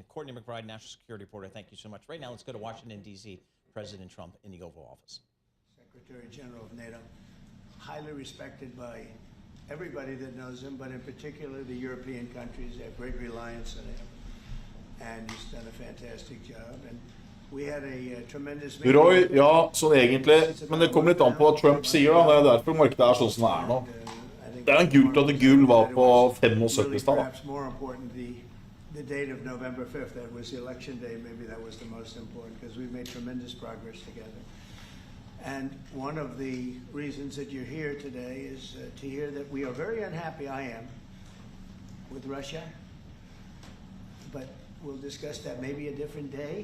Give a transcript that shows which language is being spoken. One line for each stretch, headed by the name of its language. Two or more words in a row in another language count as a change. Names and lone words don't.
English: Courtney McBride, national security reporter, thank you so much. Right now, let's go to Washington, D.C., President Trump in the Oval Office. Secretary General of NATO, highly respected by everybody that knows him, but in particular the European countries. They have great reliance on him, and he's done a fantastic job. And we had a tremendous
Norwegian: Roy, ja, sånn egentlig, men det kommer litt an på hva Trump sier da, det er derfor markedet er sånn som det er nå. Det er en gult at gull var på 75 i stad da.
English: Perhaps more important, the date of November 5th, that was the election day, maybe that was the most important, because we've made tremendous progress together. And one of the reasons that you're here today is to hear that we are very unhappy, I am, with Russia, but we'll discuss that maybe a different day.